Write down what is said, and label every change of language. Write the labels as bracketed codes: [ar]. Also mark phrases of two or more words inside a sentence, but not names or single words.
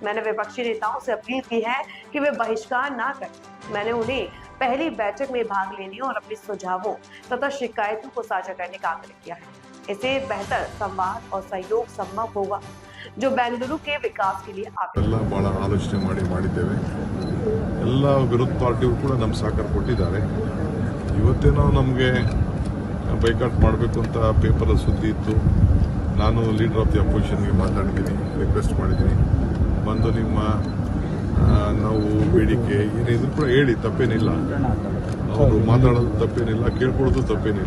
[hi] मैंने विपक्षी नेताओं से अपील की है कि वे बहिष्कार ना करें। मैंने उन्हें पहली बैठक में भाग लेने और अपने सुझावों तथा शिकायतों को साझा करने का आग्रह किया है। इससे बेहतर संवाद और सहयोग संभव होगा, जो बेंगलुरु के विकास के लिए [kn] ಬಹಳ ಆಲೋಚನೆ ಮಾಡಿದ್ದೇವೆ ಎಲ್ಲ ವಿರೋಧ ಪಾರ್ಟಿಗಳು ಕೂಡ ನಮ್ಮ ಸಹಕಾರ ಕೊಟ್ಟಿದ್ದಾರೆ। ಇವತ್ತೇನೋ ನಮಗೆ ಬೈಕಾಟ್ ಮಾಡಬೇಕು ಅಂತ ಪೇಪರ್ ಸುದ್ದಿ ಇತ್ತು। ನಾನು [en] leader of the opposition [kn] ಮಾತಾಡಿದ್ದೀನಿ, ರಿಕ್ವೆಸ್ಟ್ ಮಾಡಿದ್ದೀನಿ, ಬಂದು ನಿಮ್ಮ ನಾವು ಬೇಡಿಕೆ ಏನಿದ್ರು ಕೂಡ ಹೇಳಿ, ತಪ್ಪೇನಿಲ್ಲ, ಅವರು ಮಾತಾಡೋದು ತಪ್ಪೇನಿಲ್ಲ, ಕೇಳ್ಕೊಳ್ಳೋದು ತಪ್ಪೇನಿಲ್ಲ।